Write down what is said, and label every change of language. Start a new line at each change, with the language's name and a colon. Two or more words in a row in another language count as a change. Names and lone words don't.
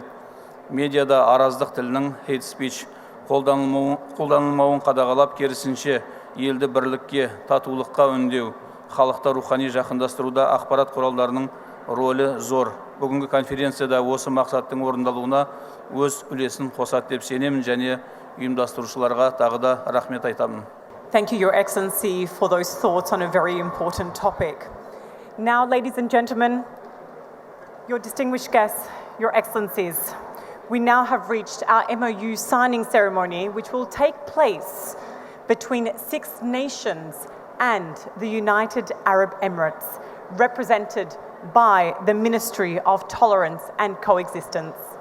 Kazakh: Медиада араздық тілінің
English: hate speech
Kazakh: қолданылмауын қадағалап, керісінше елді бірлікке, татулыққа үндеу, халықты рухани жақындастыруда ақпарат құралдарының рөлі зор. Бүгінгі конференцияда осы мақсаттың орындалуына өз үлесін қосады деп сенемін және ұйымдастырушыларға тағы да рахмет айтамын.
English: Thank you, Your Excellency, for those thoughts on a very important topic. Now, ladies and gentlemen, your distinguished guests, Your Excellencies, we now have reached our MOU signing ceremony, which will take place between 6 nations and the United Arab Emirates, represented by the Ministry of Tolerance and Coexistence.